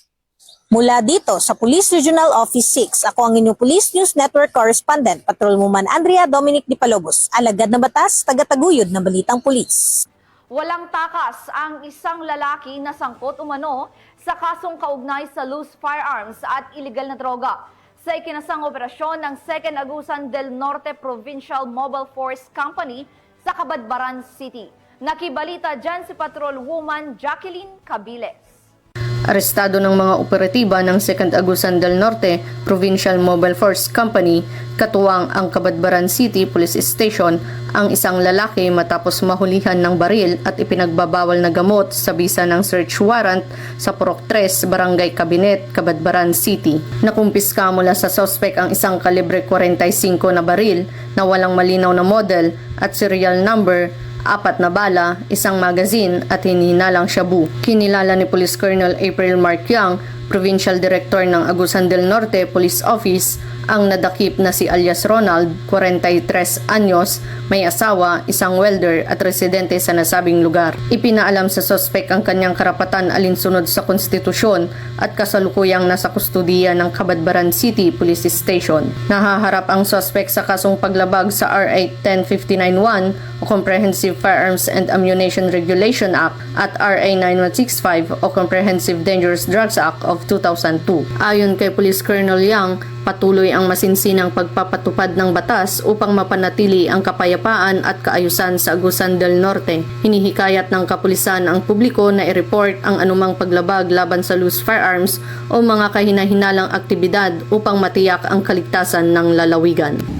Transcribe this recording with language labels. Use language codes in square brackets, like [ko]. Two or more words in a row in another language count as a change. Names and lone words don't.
[tl] Mula dito sa Police Regional Office 6, ako ang inyong Police News Network Correspondent, Patrolwoman Andrea Dominic Di Palobos, alagad ng batas, tagataguyod ng balitang pulis. Walang takas ang isang lalaki na sangkot umano sa kasong kaugnay sa [en] loose firearms [tl] at illegal na droga sa ikinasang operasyon ng 2nd Agusan del Norte Provincial Mobile Force Company sa Cabadbaran City. Nakibalita dyan si Patrolwoman Jacqueline Cabiles. Arestado ng mga operatiba ng 2nd Agusan del Norte Provincial Mobile Force Company, katuwang ang Cabadbaran City Police Station, ang isang lalaki matapos mahulihan ng baril at ipinagbabawal na gamot sa bisa ng search warrant sa Purok 3, Barangay Cabinet, Cabadbaran City. Nakumpiska mula sa suspect ang isang kalibre 45 na baril na walang malinaw na model at [en] serial number, [tl] 4 na bala, isang magazine at hinihinalang shabu. Kinilala ni Police Colonel April Mark Young, Provincial Director ng Agusan del Norte Police Office, ang nadakip na si alias Ronald, 43 anyos, may asawa, isang welder at residente sa nasabing lugar. Ipinaalam sa suspect ang kanyang karapatan alinsunod sa konstitusyon at kasalukuyang nasa kustudiya ng Cabadbaran City Police Station. Nahaharap ang suspect sa kasong paglabag sa RA 10991 o Comprehensive Firearms and Ammunition Regulation Act at RA 9165 o Comprehensive Dangerous Drugs Act of 2002. Ayon kay Police Colonel Young, patuloy ang masinsinang pagpapatupad ng batas upang mapanatili ang kapayapaan at kaayusan sa Agusan del Norte. Hinihikayat ng kapulisan ang publiko na i-report ang anumang paglabag laban sa [en] loose firearms [tl] o mga kahinahinalang aktibidad upang matiyak ang kaligtasan ng lalawigan.